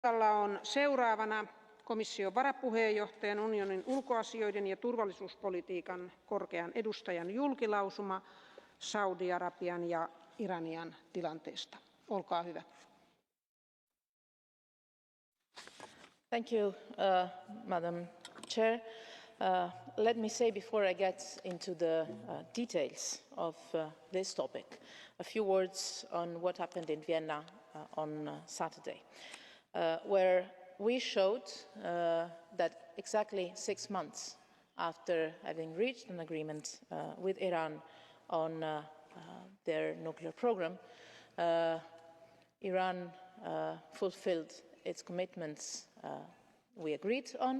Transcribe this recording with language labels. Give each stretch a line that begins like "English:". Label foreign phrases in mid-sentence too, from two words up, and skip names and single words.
Finnish: Listalla on seuraavana komission varapuheenjohtajan, unionin ulkoasioiden ja turvallisuuspolitiikan korkean edustajan julkilausuma Saudi-Arabian ja Iranian tilanteesta. Olkaa hyvä.
English: Thank you, Madam Chair. Let me say before I get into the details of this topic, a few words on what happened in Vienna on Saturday, where we showed that exactly 6 months after having reached an agreement with Iran on their nuclear program, Iran fulfilled its commitments we agreed on.